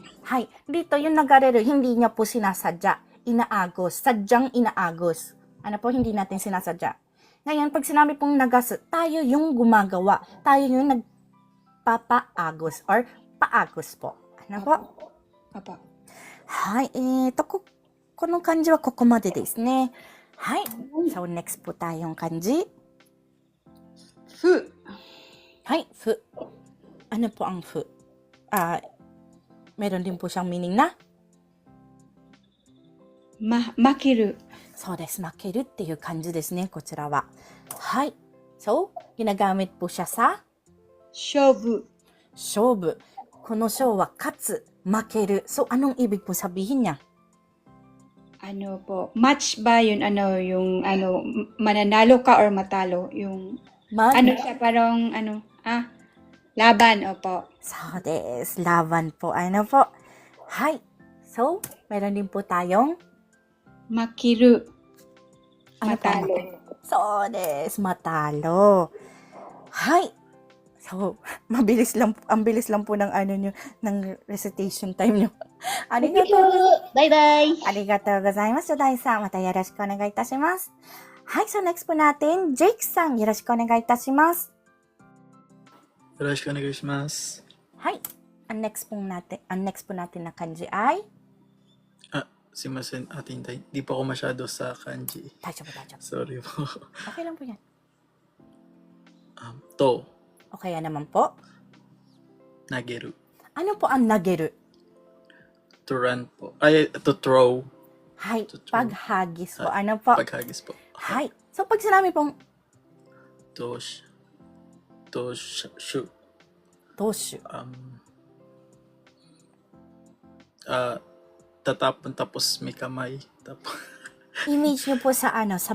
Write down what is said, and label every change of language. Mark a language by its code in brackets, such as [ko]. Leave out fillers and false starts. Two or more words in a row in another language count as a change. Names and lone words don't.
[tl] hay, dito yung nagareru, hindi niya po sinasadya. Inaagos. Sadyang inaagos. Ano po, hindi natin sinasadya. Ngayon, pag sinabi pong nagasu, tayo yung gumagawa. Tayo yung nagpapaagos or paagos po. Ano po? Opo. [ja] はい、この漢字はここまでですね。 [tl] はい。So, next po tayong kanji. Fu. はい、fu. Ano po ang fu? Meron din po siyang meaning na? Makiru. [ja] そうです。負けるっていう感じですね、こちらは。 [tl] はい。So, ginagamit po siya sa Shobu. [ja] 勝負。この勝は勝つ、負ける。So, [tl] anong ibig po sabihin niya? Ano po? Match ba yun? Mananalo ka or matalo? Yung, siya parang, laban, opo. そうです。laban po. Ano po? はい。So, meron din po tayong Makiru. Ano po ang Matalo. そうです。matalo. Hay. So, ang bilis lang po ng ng [en] recitation time [tl] nyo. Bye-bye. [ja] ありがとうございます。大さん、またよろしくお願いいたします。 [tl] はい、so next po natin, Jake さん、 [ja] よろしくお願いいたします。よろしくお願いします。 [tl] はい、ang next po natin na kanji ay [ja] すいません、Ate Inday. [tl] Di po ako masyado sa kanji. [ja] 大丈夫、大丈夫。 [tl] Sorry po. Okay lang po yan. To, O kaya naman po, nageru. ano po ang nageru? [en] To run [tl] po. Ay, [en] to throw. [tl] Hay, [en] To throw. [tl] paghagis po. Ano po? Paghagis po. Hay. So, pag sinabi pong Shoot. toshu, Tatapon tapos may kamay. image nyo po sa sa